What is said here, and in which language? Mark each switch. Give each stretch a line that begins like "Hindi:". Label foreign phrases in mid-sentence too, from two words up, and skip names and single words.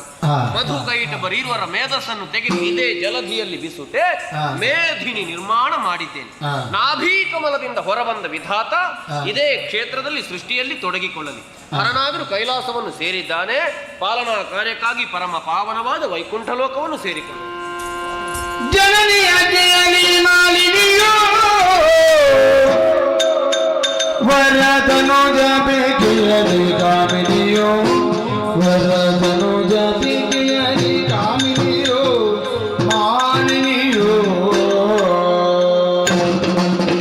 Kannada: ಮಧು ಕೈಟಭರೀರುವರ ಮೇಧಸ್ಸನ್ನು ತೆಗೆದು ಇದೇ ಜಲಧಿಯಲ್ಲಿ ಬಿಸುತ್ತೆ ಮೇಧಿನಿ ನಿರ್ಮಾಣ ಮಾಡಿದ್ದೇನೆ. ನಾಭೀ ಕಮಲದಿಂದ ಹೊರಬಂದ ವಿಧಾತ ಇದೇ ಕ್ಷೇತ್ರದಲ್ಲಿ ಸೃಷ್ಟಿಯಲ್ಲಿ ತೊಡಗಿಕೊಳ್ಳಲಿ. ಹರನಾದರೂ ಕೈಲಾಸವನ್ನು ಸೇರಿದ್ದಾನೆ. ಪಾಲನಾ ಕಾರ್ಯಕ್ಕಾಗಿ ಪರಮ ಪಾವನವಾದ ವೈಕುಂಠ ಲೋಕವನ್ನು ಸೇರಿಕೊಳ್ಳಿ. ಜನನಿಯ ಜಯನಿ ಮಾಲಿನಿಯೋ ವರದನುಜ ಬೇಕಿಯಲಿ ಕಾಮಿನಿಯೋ ವರದನುಜ ಬೇಕಿಯಲಿ ಕಾಮಿನಿಯೋ ಮಾಲಿನಿಯೋ